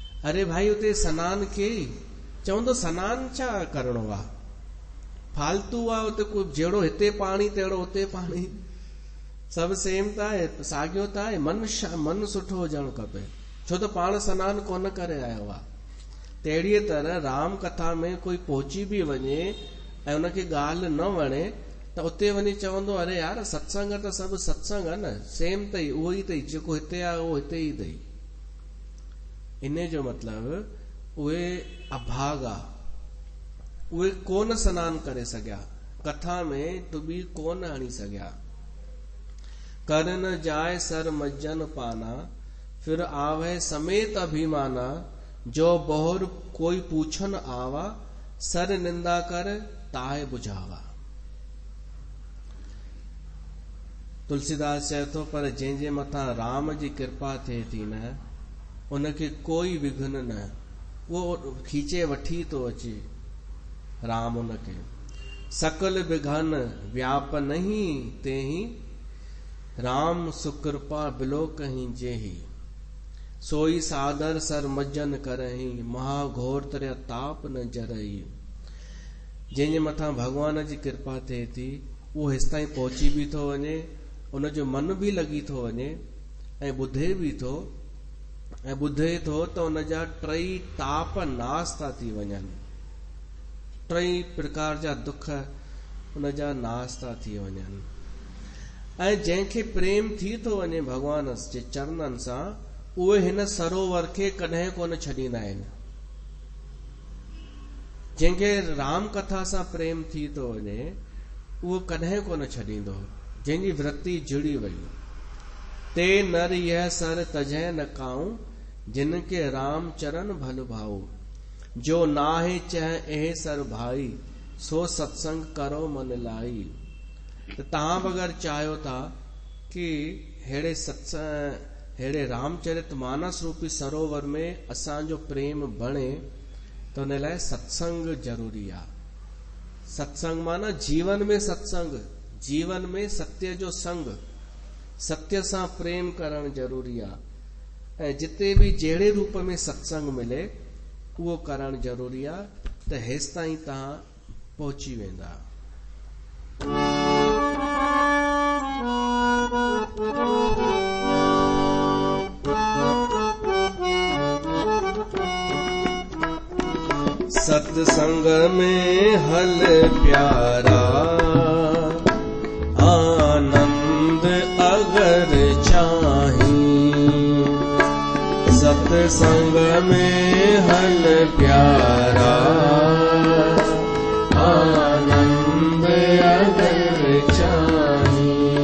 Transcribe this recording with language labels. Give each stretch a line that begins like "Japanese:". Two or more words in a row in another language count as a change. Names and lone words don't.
Sindhi: अरे भाई उते सनान कई, चवंदो सनान छा करणो आ, फालतू आ, उते कोई जहिड़ो हिते पाणी तहिड़ो उते पाणी, सभु सेम त आहे, साॻियो त आहे। मन सुठो हुजणु खपे, छो त पाण सनान कोन करे आयो आहे। तहिड़ीअ तरह राम कथा में कोई पहुची बि वञे ऐं उनखे ॻाल्हि न वणे त उते वञी चवंदो अरे यार सत्संग त सभु सत्संग आहे न, सेम अथई, उहो ई अथई, जेको हिते आहे उहो हिते ई अथई। इन जो मतिलबु उहे अभागा, उहे कोन सनान करे सघिया, कथा में टुॿी कोन हणी सघिया।
Awadhi: कर न जाए सर मज्जन पाना, फिर आवे समेत अभिमाना, जो बहुर कोई पूछन आवा, सर निंदा कर ताए बुझावा।
Sindhi: तुलसीदास चए थो पर जंहिंजे मथां राम जी कृपा थिए थी न, उनखे कोई विघ्न न, उहो खींचे वठी थो अचे राम उनखे।
Awadhi: सकल विघन व्याप नहीं तेहि, राम सुकृपा बिलो कहीं जेहि। सोई सादर सर मज्जन करही, महाघोर तरह ताप न जरही।
Sindhi: जंहिंजे मथां भगवान जी कृपा थिए थी उहो हेसि ताईं पहुची बि थो वञे, उनजो मन बि लॻी थो वञे ऐं ॿुधे बि थो, ऐं ॿुधे थो त उनजा टई ताप नास था थी वञनि, टई प्रकार जा दुख उनजा नास था थी वञनि। ऐं जंहिंखे प्रेम थी थो वञे भगवान जे चरणनि सां, उहे हिन सरोवर खे कॾहिं कोन छॾींदा आहिनि। जंहिंखे राम कथा सां प्रेम थी थो वञे उहो कॾहिं कोन छॾींदो, जंहिंजी वृत्ति जुड़ी वई।
Awadhi: ते नर यह सर तजह न काऊं, जिनके राम चरण भल भाऊ। जो नाहे चह एह सर भाई, सो सत्संग करो मन लाई।
Sindhi: त तव्हां बि अगरि चाहियो था कि अहिड़े रामचरित मानस रूपी सरोवर में असांजो प्रेम बणे, त उन लाइ सत्संग ज़रूरी आहे। सत्संग माना जीवन में सत्संग, जीवन में सत्य जो संग, सत्य सां प्रेम करणु ज़रूरी आहे। ऐं जिते बि जहिड़े रूप में सत्संग मिले उहो करणु ज़रूरी आहे, त हेसि ताईं तव्हां पहुची वेंदा। सत्संग में हल प्यारा, आनंद अगर चाही। सत्संग में हल प्यारा, आनंद अगर चाही।